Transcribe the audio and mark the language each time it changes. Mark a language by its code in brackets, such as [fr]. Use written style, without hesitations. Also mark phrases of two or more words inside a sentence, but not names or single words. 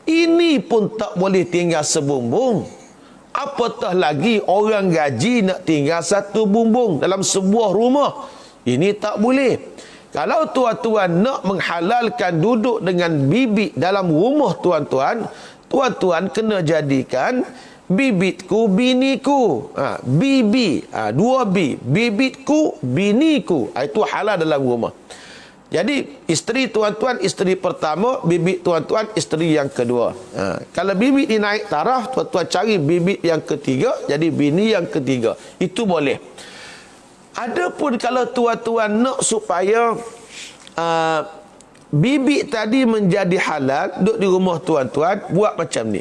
[ms] Ini pun tak boleh tinggal sebumbung. Apatah lagi orang gaji nak tinggal satu bumbung dalam sebuah rumah. Ini tak boleh. Kalau tuan-tuan nak menghalalkan duduk dengan bibit dalam rumah tuan-tuan, tuan-tuan kena jadikan bibitku, biniku. Bibi, dua bi. Bibitku, biniku. Itu halal dalam rumah. Jadi, isteri tuan-tuan, isteri pertama, bibit tuan-tuan, isteri yang kedua. Kalau bibit ni naik taraf, tuan-tuan cari bibit yang ketiga, jadi bini yang ketiga. Itu boleh. Adapun kalau tuan-tuan nak supaya bibit tadi menjadi halal, duduk di rumah tuan-tuan, buat macam ni.